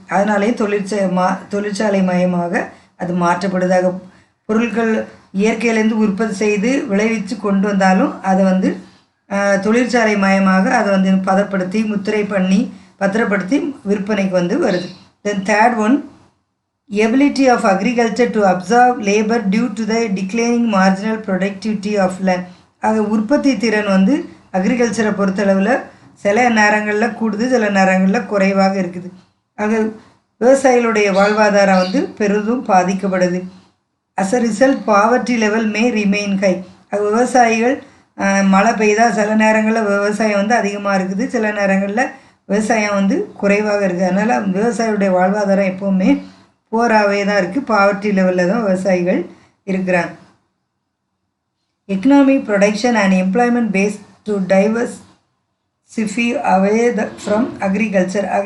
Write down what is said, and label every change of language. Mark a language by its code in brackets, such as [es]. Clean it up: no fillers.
[ta] அதனாலேயும் தொழிற்சாலை மயமாக அது மாற்றப்படுது. பொருட்கள் இயற்கையிலேருந்து உற்பத்தி செய்து விளைவித்து கொண்டு வந்தாலும் அதை தொழிற்சாலை மயமாக அதை பதப்படுத்தி முத்திரை பண்ணி பத்திரப்படுத்தி விற்பனைக்கு வருது. [en] Then third one, ability of agriculture to absorb labor due to the declining marginal productivity of land. [ta] உற்பத்தி திறன் அக்ரிகல்ச்சரை பொறுத்தளவில் சில நேரங்களில் கூடுது, சில நேரங்களில் குறைவாக இருக்குது. விவசாயிகளுடைய வாழ்வாதாரம் பெரிதும் பாதிக்கப்படுது. [en] as a result poverty level may remain high. [ta] விவசாயிகள் மழை பெய்தால் சில நேரங்களில் விவசாயம் அதிகமாக இருக்குது, சில நேரங்களில் விவசாயம் குறைவாக இருக்குது. அதனால் விவசாயியுடைய வாழ்வாதாரம் எப்போவுமே போராகவே தான் இருக்குது. பாவர்ட்டி லெவலில் தான் விவசாயிகள் இருக்கிறாங்க. [en] Economic production and employment base to diversify away from agriculture.